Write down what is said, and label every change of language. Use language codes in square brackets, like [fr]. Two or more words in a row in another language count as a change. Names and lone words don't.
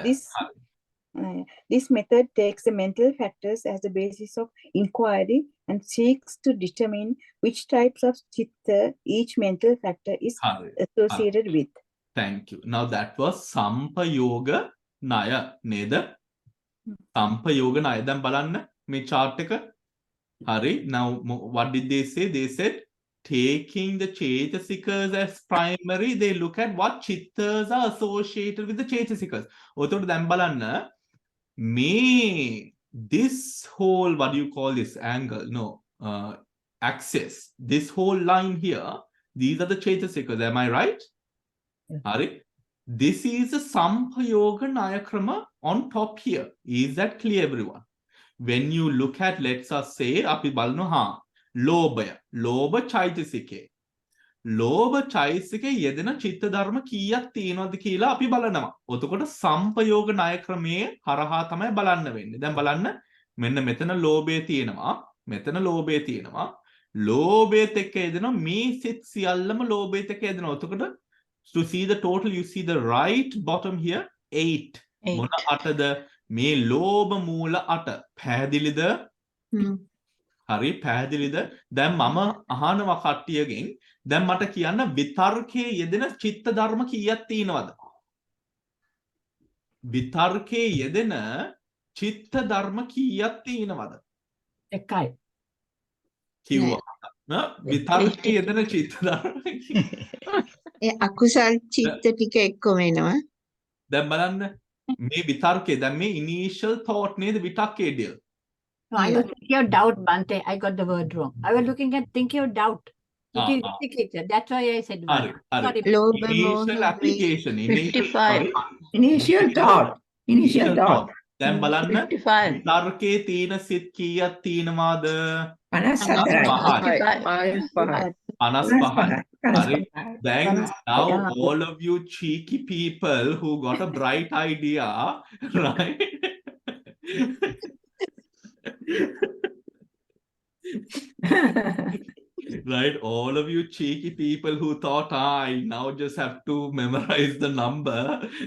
[en] this this method takes the mental factors as the basis of inquiry and seeks to determine which types of chitta each mental factor is [si] හරි. [en] associated with. Thank you. Now that was Sampayoga Naya නේද? [si] Sampayoga Naya. දැන් බලන්න මේ chart එක. හරි. [en] Now what did they say? They said taking the Cetasikas as primary, they look at what chittas are associated with the Cetasikas. [si] ඔතකොට දැන් බලන්න [en] this whole, what do you call this angle? No, axis. This whole line here, these are the Cetasikas. Am I right? Hari? This is the Sampayoga Nayakrama on top here. Is that clear, everyone? When you look at, let's say, [si] අපි බලනෝ හා, ලෝභ චෛතසිකේ. Lobha චෛතසිකේ යෙදෙන චිත්ත ධර්ම කීයක් තියෙනවද කියලා අපි බලනවා. එතකොට සම්පයෝග ණය ක්‍රමයේ හරහා තමයි බලන්න වෙන්නේ. දැන් බලන්න මෙන්න මෙතන ලෝභය තියෙනවා. මෙතන ලෝභය තියෙනවා. ලෝභයත් එක්ක යෙදෙනවා මේ සිත් සියල්ලම ලෝභයත් එක්ක යෙදෙනවා. [en] එතකොට to see the total, you see the right bottom here 8. [si] මොන අටද? මේ ලෝභ මූල 8. පැහැදිලිද? හරි පැහැදිලිද? දැන් මම අහනවා කට්ටියගෙන් දැන් මට කියන්න විතර්කයේ යෙදෙන චිත්ත ධර්ම කීයක් තියෙනවද? විතර්කයේ යෙදෙන චිත්ත ධර්ම කීයක් තියෙනවද? එකයි. කිව්වා. විතර්කයේ යෙදෙන චිත්ත ධර්ම ඒ අකුසල් චිත්ත ටික එක්කම එනවා. දැන් බලන්න මේ විතර්කයේ දැන් මේ [en] initial thought [si] නේද විතක්කේ deal. [en] No, I was thinking of doubt, Bante. I got the word wrong. I was looking at thinking of doubt. It is indicator. That's why I said [si] හරි [en] one. [si] හරි. [en] Sorry. [si] ලෝභ [en] Initial [si] මෝහ [en] application. 55. Initial thought. Initial thought. [si] දැන් බලන්න 55. විතර්කයේ තියෙන සිත් කීයක් තියෙනවද? 54යි. 55යි. 55යි. Hari. [en] Then now all of you cheeky people who got a bright idea, right? Right, all of you cheeky people who thought I now just have to memorize the number.